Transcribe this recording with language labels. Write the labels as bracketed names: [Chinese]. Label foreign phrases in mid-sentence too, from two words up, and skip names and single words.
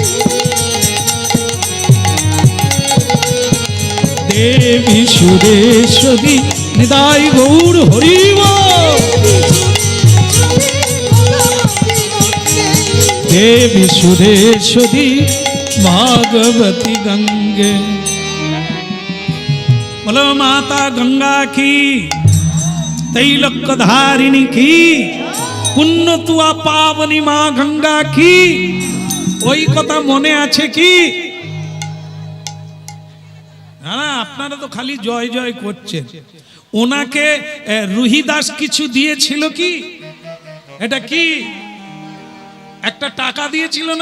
[Bangla] দেবী সুরেশ্বরী নিতাই গৌর হরি বল। [Sanskrit] দেবী সুরেশ্বরী भगवती गंगे। [Hindi] बोलो माता गंगा की, तैलक धारिणी की, पुण्य तुआ पावनी मा गंगा की। [Bangla] ওই কথা মনে আছে কি? না আপনারা তো খালি জয় জয় করছেন। ওনাকে রুহিদাস কিছু দিয়েছিল কি? এটা কি একটা টাকা দিয়েছিল না?